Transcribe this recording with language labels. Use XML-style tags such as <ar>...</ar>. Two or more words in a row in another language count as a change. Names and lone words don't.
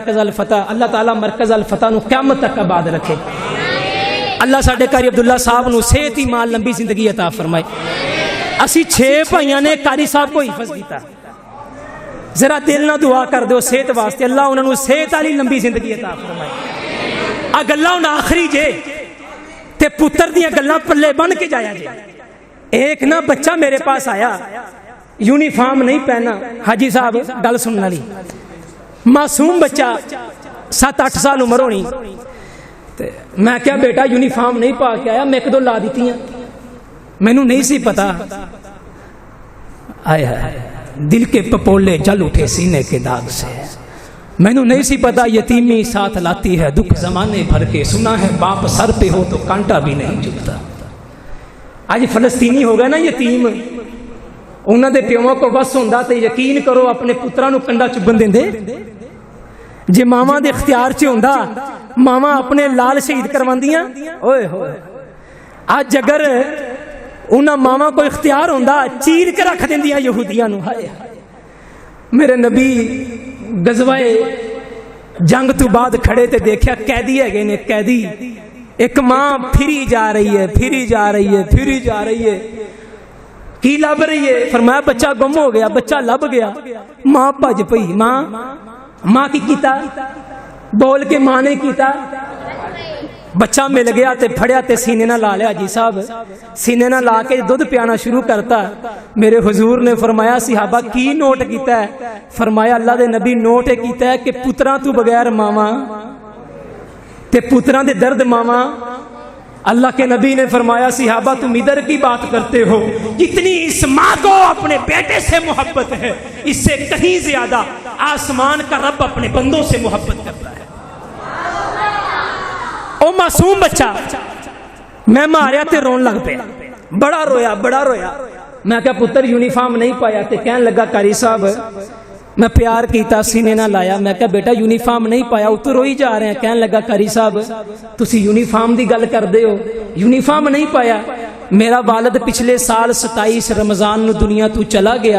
<pa>مرکز الفتح, اللہ تعالیٰ مرکز الفتح نو قیامت تک آباد رکھے. اللہ ساڈے قاری عبداللہ صاحب نو صحت ایمان لمبی زندگی عطا فرمائے. اسی 6 بھائیاں نے قاری صاحب کو حفظ کیتا. ذرا دل نہ دعا کر دو صحت واسطے, اللہ انہوں نے صحت والی لمبی زندگی عطا فرمائے. آ گلاں ہن آخری جے تے پتر دیاں گلاں پلے بن کے جایا جے.</pa> <ur>ایک نا بچہ میرے پاس آیا, یونیفارم نہیں پہنا.</ur> <pa>حاجی صاحب گل سنن والی, معصوم بچہ 7-8 سال عمر ہونی. میں کیا بیٹا یونیفارم نہیں پا کے آیا؟ میں 1-2 لا دیتی ہیں, مینوں نہیں سی پتا.</pa> <ur>آئے ہائے دل کے پپولے جل اٹھے سینے کے داغ سے.</ur> <pa>مینوں نہیں سی پتا</pa> <ur>یتیمی ساتھ لاتی ہے دکھ زمانے بھر کے. سنا ہے باپ سر پہ ہو تو کانٹا بھی نہیں چبھتا.</ur> <pa>آج فلسطینی ہو گئے نا یتیم, انہوں دے پیووں کو بس ہوندا تے یقین کرو اپنے پتراں نو کنڈا چبن دیندے. جے ماواں دے اختیار چ ہوندا ماواں اپنے لال شہید کرواندیاں. اوئے ہوئے اج اگر انہاں ماواں کو اختیار ہوندا چیر کے رکھ دیندیاں یہودیاں نو. ہائے میرے نبی غزوہ جنگ تو بعد کھڑے تے دیکھیا قیدی ہے گئے نے. قیدی ایک ماں پھری جا رہی ہے, پھری جا رہی ہے, پھری جا رہی ہے. کی لب رہی ہے؟ فرمایا بچہ گم ہو گیا. بچہ لب گیا. ماں بھج پئی. ماں کی کیتا؟ بول کے ماں نے کیتا. بچہ مل گیا تے پھڑیا تے سینے نہ لا لیا. جی صاحب سینے نہ لا کے دودھ پیانا شروع کرتا. میرے حضور نے فرمایا صحابہ کی نوٹ کیتا ہے؟ فرمایا اللہ دے نبی نوٹ کیتا ہے کہ پتراں تو بغیر ماواں تے پتراں دے درد ماواں.</pa> <ur>اللہ کے نبی نے فرمایا صحابہ تم ادھر کی بات کرتے ہو, جتنی اس ماں کو اپنے بیٹے سے محبت ہے اس سے کہیں زیادہ آسمان کا رب اپنے بندوں سے محبت کرتا ہے.</ur> <pa>او معصوم بچہ میں ماریا تے رون لگ پیا, بڑا رویا بڑا رویا. میں کہا پتر یونیفارم نہیں پایا؟ تے کہنے لگا قاری صاحب میں پیار کیتا سینے نہ لایا. میں کہا بیٹا یونیفارم نہیں پایا؟ اتو روئی جا رہے ہیں. کہنے لگا قاری صاحب تسی یونیفارم دی گل کر دے ہو, یونیفارم نہیں پایا. میرا والد پچھلے سال 27 رمضان نو دنیا تو چلا گیا.</pa>